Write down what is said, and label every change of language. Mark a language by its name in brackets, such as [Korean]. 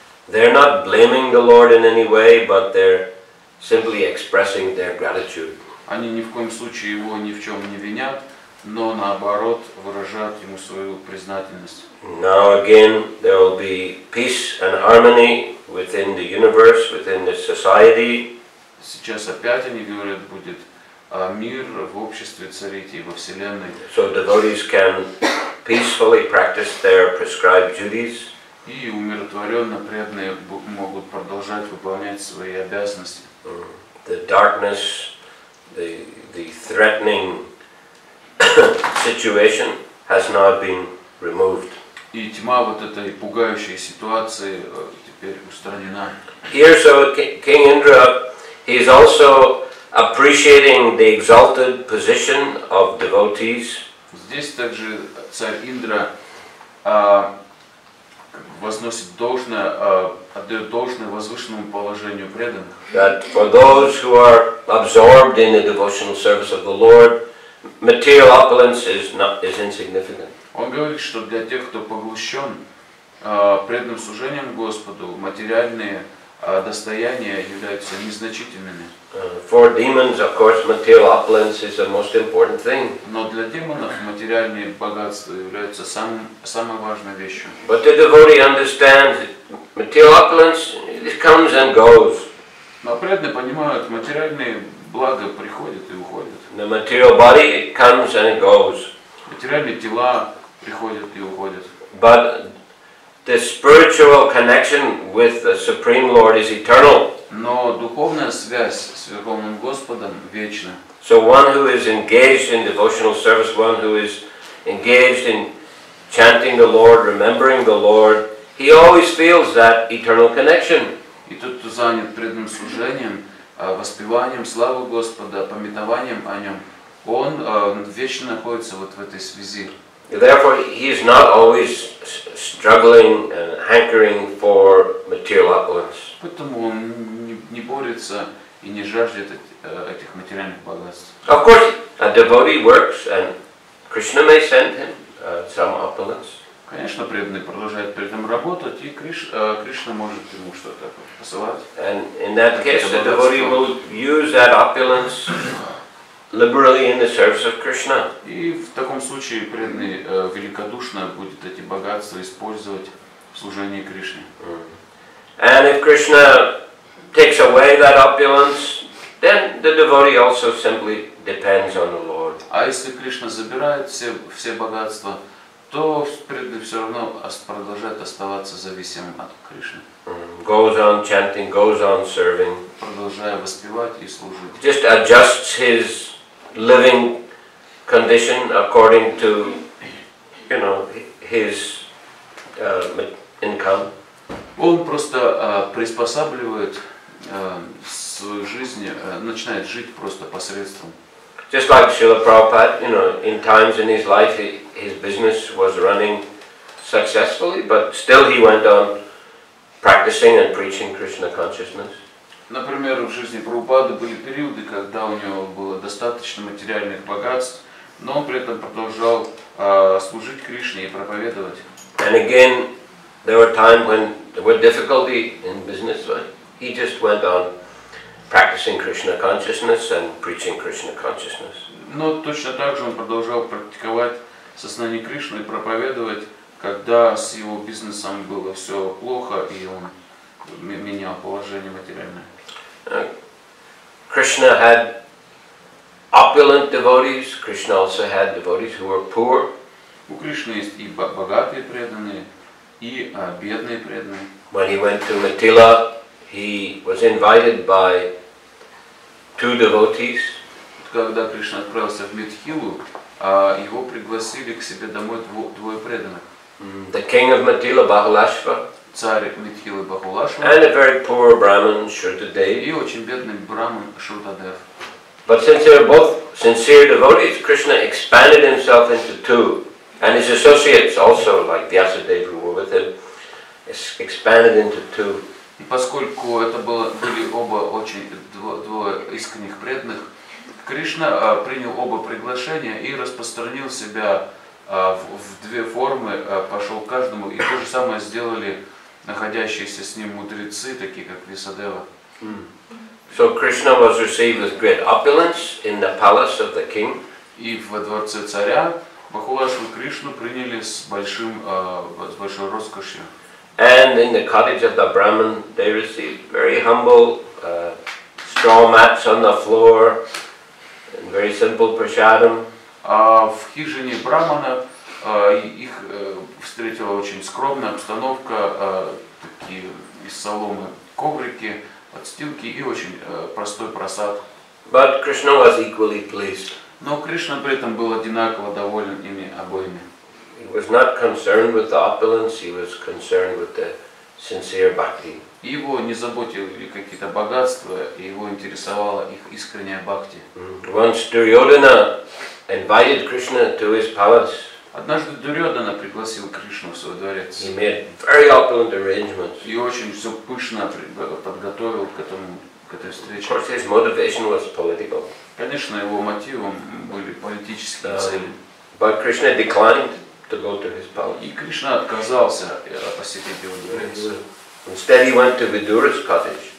[English] They're not blaming the Lord in any way, but they're simply expressing their gratitude. [Russian] Они ни в коем случае Его ни в чем не винят, но наоборот выражают Ему свою признательность. [English] Now again, there will be peace and harmony within the universe, within the society. [Russian] Сейчас опять они говорят, будет мир в обществе царить и во Вселенной. [English] So devotees can peacefully practice their prescribed duties. [Russian] И умиротворенно преданные могут продолжать выполнять свои обязанности. [English] The darkness, the threatening situation has now been removed. [Russian] И тьма вот этой пугающей ситуации теперь устранена. [English] Here, so King Indra, he is also appreciating the exalted position of devotees. [Russian] Здесь также царь Индра возносит должное, отдает должное возвышенному положению преданных. [English] That for those who are absorbed in the devotional service of the Lord, material opulence is insignificant. [Russian] Он говорит, что для тех, кто поглощен преданным служением Господу, материальные достояния являются незначительными. [English] For demons, of course, material opulence is the most important thing. [Russian] Но для демонов материальные богатства являются самой важной вещью. [English] But the devotee understands that material opulence, it comes and goes. [Russian] Но преданные понимают, материальные блага приходят и уходят. [English] The material body, it comes and it goes. [Russian] Материальные тела приходят и уходят. [English] But the spiritual connection with the Supreme Lord is eternal. [Russian] Но духовная связь с Верховным Господом вечна. [English] So one who is engaged in devotional service, one who is engaged in chanting the Lord, remembering the Lord, he always feels that eternal connection. [Russian] И тот, кто занят преданным служением, воспеванием славы Господа, памятованием о Нем, он вечно находится вот в этой связи. [English] Therefore, he is not always struggling and hankering for material opulence. [Russian] Поэтому он не борется и не жаждет этих материальных богатств. [English] Of course, a devotee works, and Krishna may send him some opulence. [Russian] Конечно, преданный продолжает при этом работать, и Кришна может ему что-то посылать. [English] And in that case, the devotee will use that opulence liberally in the service of Krishna. [Russian] И в таком случае преданный великодушно будет эти богатства использовать в служении Кришне. [English] And if Krishna takes away that opulence, then the devotee also simply depends on the Lord. [Russian] А если Кришна забирает все богатства, то преданный все равно продолжает оставаться зависимым от Кришны. [English] Goes on chanting, goes on serving. [Russian] Продолжая воспевать и служить. [English] Just adjusts his living condition according to, his income. [Russian] Он просто приспосабливает свою жизнь, начинает жить просто посредством. [English] Just like Шрила Prabhupada, in times in his life his business was running successfully, but still he went on practicing and preaching Krishna consciousness. [Russian] Например, в жизни Прабхупады были периоды, когда у него было достаточно материальных богатств, но он при этом продолжал служить Кришне и проповедовать. [English] And again, there were times when there were difficulty in business, but he just went on practicing Krishna consciousness and preaching Krishna consciousness. [Russian] Но точно так же он продолжал практиковать сознание Кришны и проповедовать, когда с его бизнесом было все плохо и он менял положение материальное. [English] Krishna had opulent devotees. Krishna also had devotees who were poor. [Russian] У Кришны есть и богатые преданные, и бедные преданные. [English] When he went to Mithila, he was invited by two devotees. [Russian] Когда Кришна отправился в Митхилу, его пригласили к себе домой двое преданных. [English] The king of Mithila, Bahulashva, [Russian] Царь Митхилы Бахулашва, [English] and a very poor Brahmin, Shrutadev. [Russian] и очень бедный браман Шрутадев. [English] But since they were both sincere devotees, Krishna expanded himself into two, and his associates also, like Vyasadeva, who were with him, expanded into two. [Russian] И поскольку это были оба очень двое искренних преданных, Кришна принял оба приглашения и распространил себя в две формы, пошел к каждому, и то же самое сделали находящиеся с ним мудрецы, такие как Висадева. [English] So Krishna was received with great opulence in the palace of the king. [Russian] И во дворце царя Бхакулашу Кришну приняли с большой роскошью. [English] And in the cottage of the Brahmin, they received very humble straw mats on the floor and very simple prasadam. [Russian] А в хижине Брамана их встретила очень скромная обстановка, такие из соломы коврики, подстилки и очень простой просад. [English] But Krishna was equally pleased. [Russian] Но Кришна при этом был одинаково доволен ими обоими. [English] He was not concerned with the opulence, he was concerned with the sincere bhakti. [Russian] Его не заботили какие-то богатства, и его интересовала их искренняя бхакти. [English] Once Duryodhana invited Krishna to his palace. [Russian] Однажды Дурьодана пригласил Кришну в свой дворец. [English] He made very opulent arrangements. [Russian] И очень все пышно подготовил к этой встрече. [English] Of course, his motivation was political. [Russian] Конечно, его мотивом были политические цели. [English] But Krishna declined to go to his palace. [Russian] И Кришна отказался посетить его дворец. [English] Instead, he went to Vidura's cottage.